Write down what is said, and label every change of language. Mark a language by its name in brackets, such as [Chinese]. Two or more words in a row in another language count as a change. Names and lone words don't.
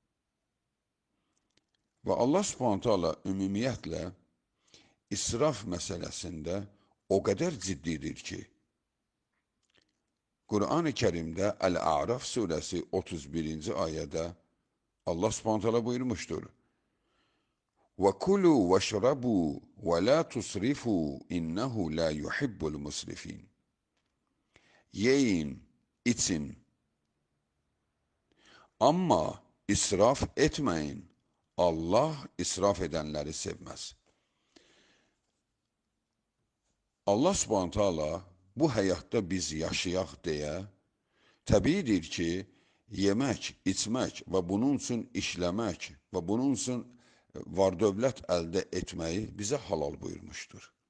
[Azerbaijani] Və Allah Subhanahu taala ümumiyyətlə israf məsələsində o qədər ciddidir ki, Qur'an-ı Kərimdə Əl-A'raf surəsi 31-ci ayədə Allah Subhanahu taala buyurmuşdur: [Arabic] وَكُلُوا وَاشْرَبُوا وَلَا تُسْرِفُوا إِنَّهُ لَا يُحِبُّ الْمُسْرِفِينَ. [Azerbaijani] Yeyin, için, amma israf etməyin. Allah israf edənləri sevməz. Allah Subhanahu taala bu həyatda biz yaşayaq deyə, təbiidir ki, yemək, içmək və bunun üçün işləmək və bunun üçün var dövlət əldə etməyi bizə halal buyurmuşdur.